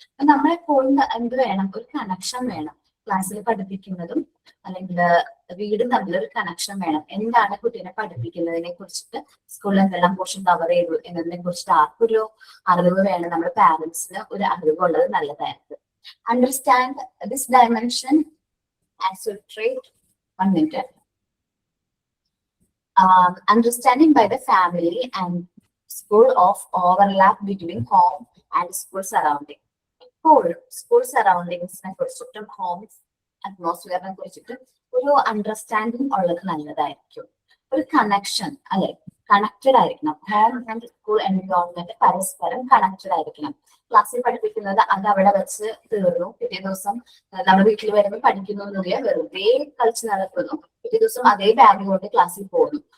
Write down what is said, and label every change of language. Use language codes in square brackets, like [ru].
[ml] നമ്മളെപ്പോഴും എന്ത് വേണം, ഒരു കണക്ഷൻ വേണം. ക്ലാസ്സിൽ പഠിപ്പിക്കുന്നതും അല്ലെങ്കിൽ വീടും തമ്മിൽ ഒരു കണക്ഷൻ വേണം. എന്താണ് കുട്ടീനെ പഠിപ്പിക്കുന്നതിനെ കുറിച്ചിട്ട്, സ്കൂളിൽ എന്തെല്ലാം പോർഷൻ കവർ ചെയ്തു എന്നതിനെ കുറിച്ചിട്ട് ആർക്കൊരു അറിവ് വേണം. നമ്മുടെ പാരന്റ്സിന് ഒരു അറിവുള്ളത് നല്ലതായിരുന്നു. [en] Understand this dimension as a trait. 1 minute. Understanding by the family and school of overlap between home and school surrounding. [ml] School സറൗണ്ടിങ്സിനെ കുറിച്ചിട്ടും ഹോം അറ്റ്മോസ്ഫിയറിനെ കുറിച്ചിട്ടും ഒരു അണ്ടർസ്റ്റാൻഡിങ് ഉള്ളത് നല്ലതായിരിക്കും. ഒരു കണക്ഷൻ അല്ലെ, കണക്റ്റഡ് ആയിരിക്കണം. ഹോം ആൻഡ് സ്കൂൾ എൻവയോൺമെന്റ് പരസ്പരം കണക്റ്റഡ് ആയിരിക്കണം. ക്ലാസ്സിൽ പഠിപ്പിക്കുന്നത് അത് അവിടെ വെച്ച് തീർന്നു, പിറ്റേ ദിവസം നമ്മൾ വീട്ടിൽ വരുമ്പോൾ പഠിക്കുന്നൊന്നുമില്ല, വെറുതെ കളിച്ച് നടക്കുന്നു, പിറ്റേ ദിവസം അതേ ബാഗ് കൊണ്ട് ക്ലാസ്സിൽ പോകുന്നു.